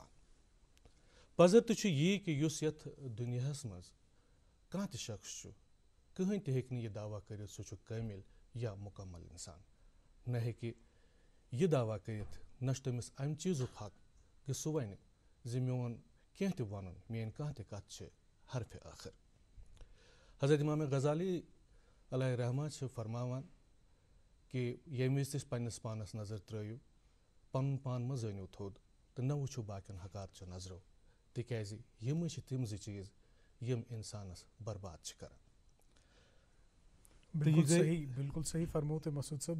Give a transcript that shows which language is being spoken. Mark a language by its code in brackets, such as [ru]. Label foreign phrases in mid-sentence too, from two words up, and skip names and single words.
[ks] پزر تہِ چھُ یی کہ یُس یتھ دُنیاہس منٛز کانٛہہ تہِ شخص چھُ، کٕہۭنۍ تہِ ہیٚکہِ نہٕ یہِ دعویٰ کٔرِتھ سُہ چھُ کٲمِل یا مکمل انسان. نہ ہیٚکہِ یہِ دعویٰ کٔرِتھ، نہ چھُ تٔمِس امہِ چیٖزُک حق کہ سُہ ونہِ زِ میون کینٛہہ تہِ ونُن، میٲنۍ کانٛہہ تہِ کتھ چھِ حرفِ ٲخر. حضرت امام غزالی [ar] علیہ رحمہ [ks] چھِ فرماوان کہ ییٚمہِ وِزِ تہِ پننس پانس نظر ترٲیِو، پنُن پان مہ زٲنِو تھوٚد تہٕ نہ وٕچھِو باقین حقارچو نظرو، تِکیازِ یِمے چھِ تِم زٕ چیٖز یِم انسانس برباد چھِ کران. بالکل صحیح فرمو تۄہہِ مسعود صٲب.